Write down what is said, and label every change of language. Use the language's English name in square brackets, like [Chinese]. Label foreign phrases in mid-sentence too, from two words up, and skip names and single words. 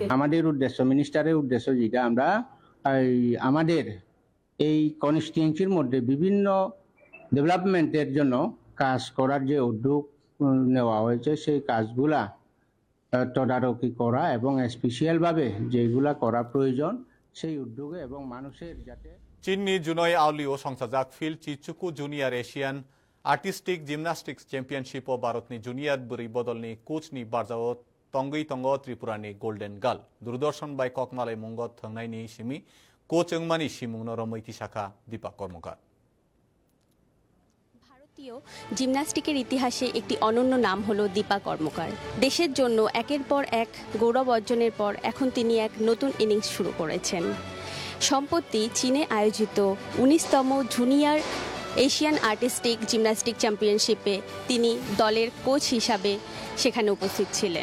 [Bangla] আমাদের উদ্দেশ্য মিনিস্টারের উদ্দেশ্য যেটা আমরা আমাদের এই কনস্টিটিউয়েন্সির মধ্যে বিভিন্ন ডেভেলপমেন্টের জন্য কাজ করার যে উদ্যোগ নেওয়া হয়েছে সেই কাজগুলা তদারকি করা এবং স্পেশালভাবে যেগুলা করা প্রয়োজন সেই উদ্যোগে এবং মানুষের যাতে [Kok Borok] चीननि जुनय आवलिओ संसाजाक फिल्ड चिचुकु जूनियर एशियान आर्टिस्टिक जिमनास्टिक्स चैंपियनशिप भारतनि जूनियर बुरै बदलनि कोचनि बारजाव तंगै तंग त्रिपुरानि [English] golden girl [Kok Borok] दूरदर्शन बाय ककमालै मुंग थंनायनि सिमि कोच ओंमानि सिमुंनो रमैति शाखा दीपक कर्मकार [Bangla] ভারতীয় জিমন্যাস্টিকের ইতিহাসে একটি অনন্য নাম হলো দীপা কর্মকার। দেশের জন্য একের পর এক গৌরব অর্জনের পর এখন তিনি এক নতুন ইনিংস শুরু করেছেন। সম্প্রতি চীনে আয়োজিত 19তম জুনিয়র এশিয়ান আর্টিস্টিক জিমন্যাস্টিক চ্যাম্পিয়নশিপে তিনি দলের কোচ হিসাবে সেখানে উপস্থিত ছিলেন।